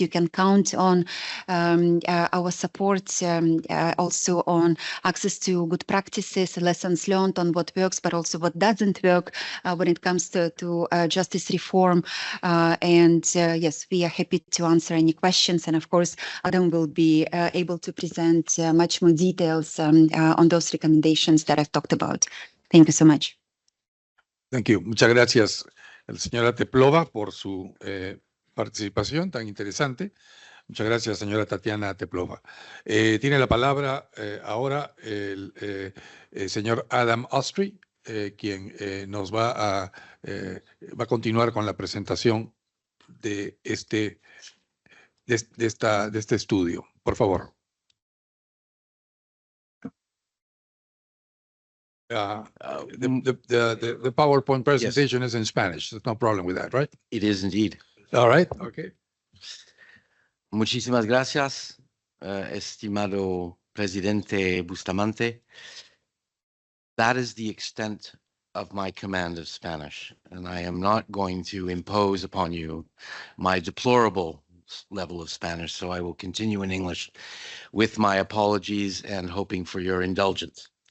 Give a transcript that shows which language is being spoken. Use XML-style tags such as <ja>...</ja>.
<en>You can count on our support, also on access to good practices, lessons learned on what works, but also what doesn't work when it comes to justice reform. Yes, we are happy to answer any questions. And of course, Adam will be able to present much more details on those recommendations that I've talked about. Thank you so much. Thank you.</en> <es>Muchas gracias, señora Teplova, por su participación tan interesante. Muchas gracias, señora Tatiana Teplova. Tiene la palabra ahora el señor Adam Ostry, quien nos va a continuar con la presentación de este estudio. Por favor.</es> <en>The PowerPoint presentation is in Spanish. There's no problem with that, right? It is indeed. All right. Okay.</en> <es>Muchísimas gracias, estimado Presidente Bustamante.</es> <en>That is the extent of my command of Spanish, and I am not going to impose upon you my deplorable level of Spanish, so I will continue in English with my apologies and hoping for your indulgence.</en>